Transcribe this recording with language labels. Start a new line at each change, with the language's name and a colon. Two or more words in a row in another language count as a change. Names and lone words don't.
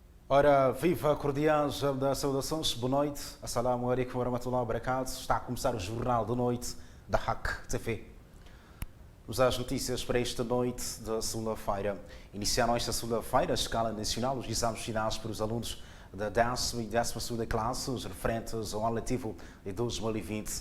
Portuguese: Ora, viva cordiais das saudações, boa noite,
Arabic: السلام عليكم ورحمة الله وبركاته.
Portuguese: Está a começar o Jornal da Noite da Hack TV. Vamos às notícias para esta noite da segunda-feira. Iniciaram esta segunda-feira, a escala nacional, os exames finais para os alunos da 10ª e 12ª classe, os referentes ao ano letivo de 2020.